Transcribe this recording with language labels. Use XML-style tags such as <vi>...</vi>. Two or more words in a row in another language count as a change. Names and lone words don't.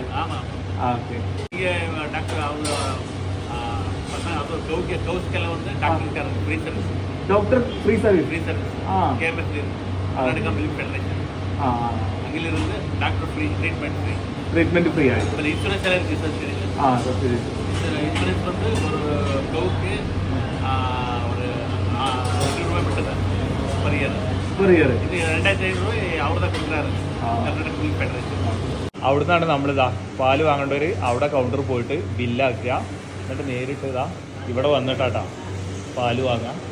<en>Okay. Doctor free service. treatment free</en> <ml>ആണ്.</ml> <ta>இன்சூரன்ஸ் எல்லாம் இருக்கு சப்சிடி. சப்சிடி. இன்சூரன்ஸ் வந்து ஒரு கவுக்கு ஒரு 2 ரூபாய் மட்டும்</ta> <en>per year.</en> <ml>ഇത് 2500 രൂപ അവിടെ കൊടുക്കാറ് കർണാടക മിൽക്ക് ഫെഡറേഷൻ. അവിടുന്നാണ് നമ്മളിതാ പാല് വാങ്ങേണ്ടവര് അവിടെ കൗണ്ടർ പോയിട്ട് ബില്ലാക്കുക. എന്നിട്ട് നേരിട്ട് ഇതാ ഇവിടെ വന്നിട്ടാട്ടാ പാല് വാങ്ങാം.</ml>